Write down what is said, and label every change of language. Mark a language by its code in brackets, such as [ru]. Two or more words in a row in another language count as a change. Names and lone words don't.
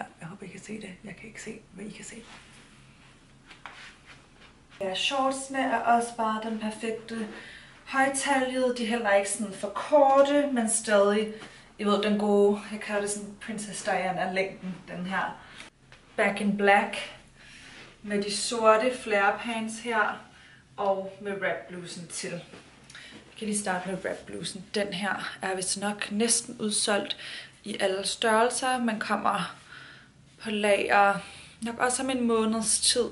[da] Jeg håber I kan se det. Jeg kan ikke se, hvad I kan se. Ja, shortsene er også bare den perfekte højtaljede. De er heller ikke sådan for korte, men stadig, I ved, den gode, jeg kalder det sådan Princess Diana længden, den her. [en] Back in black [da] med de sorte [en] flare pants [da] her og med wrap blusen til. Jeg kan lige starte med wrap blusen. Den her er vist nok næsten udsolgt i alle størrelser. Man kommer på lager nok også om en måneds tid.